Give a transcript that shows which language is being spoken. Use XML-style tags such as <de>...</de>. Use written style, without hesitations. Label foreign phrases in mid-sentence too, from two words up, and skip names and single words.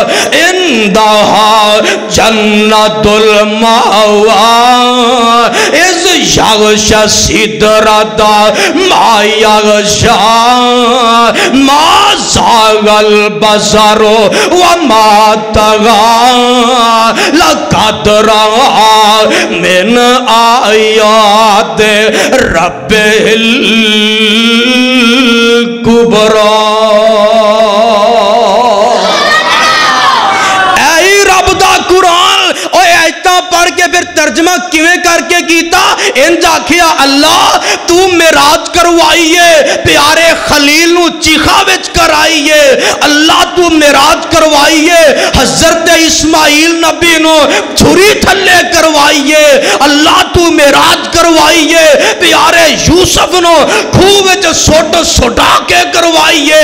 <ar>عِندَهَا جَنَّةُ الْمَأْوَىٰ إِذْ إذ يغشى السدرة ما يغشى ما زاغ البصر وما طغى لقد رأى من آيات ربه الكبرى.</ar> <pa>پڑھ کے فیر ترجمہ کویں کر کے کیتا? انج آکھیا اللہ تو معراج کروائیے پیارے خلیل نوں چیخا وچ کرائیے، اللہ تو معراج کروائیے حضرت اسماعیل نبی نوں چھری تھلے کروائیے، اللہ تو معراج کروائیے پیارے یوسف نوں کھوہ وچ سٹ سٹا کے کروائیے.</pa>